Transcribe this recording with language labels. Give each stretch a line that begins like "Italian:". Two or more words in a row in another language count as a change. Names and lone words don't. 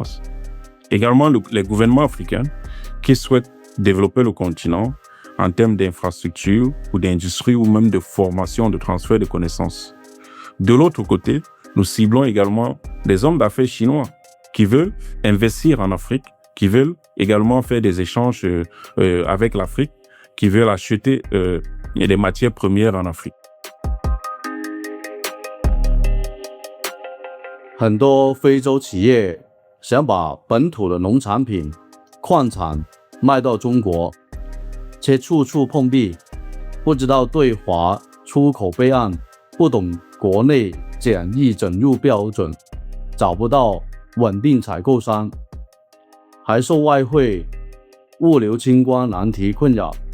French: Également, les gouvernements africains qui souhaitent développer le continent en termes d'infrastructures ou d'industrie ou même de formation, de transfert de connaissances. De l'autre côté, nous ciblons également des hommes d'affaires chinois qui veulent investir en Afrique, qui veulent également faire des échanges avec l'Afrique, qui veulent acheter des matières premières en Afrique.
Chinese: 很多非洲企业想把本土的农产品、矿产卖到中国，却处处碰壁，不知道对华出口备案，不懂国内检疫准入标准，找不到稳定采购商，还受外汇、物流清关难题困扰。